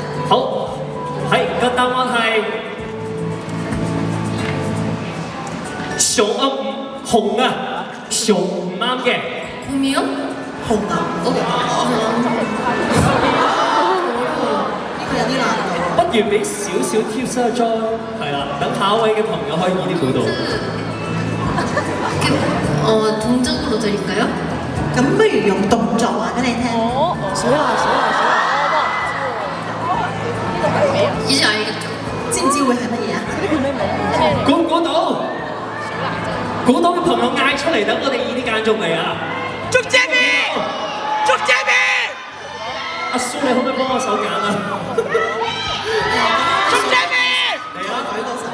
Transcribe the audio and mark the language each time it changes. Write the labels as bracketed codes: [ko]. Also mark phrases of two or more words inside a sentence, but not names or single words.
[yue] 好，係個答案係紅啊，熊唔啱嘅。 [ko] 곰이요? [yue] 紅牛，呢個有啲難度。不如俾少少 tips 啊，再係啦，等下一位嘅朋友可以易啲估到。 [ko] 동작으로 드릴까요? [yue] 咁不如用動作話俾你聽。 [ko] 이제 알겠죠? [yue] 知唔知會係乜嘢啊？估唔估到？估到嘅朋友嗌出嚟，等我哋易啲間中嚟啊！捉姐妹，捉姐妹！阿蘇，你可唔可以幫我手揀啊？捉姐妹！嚟啦，舉個手。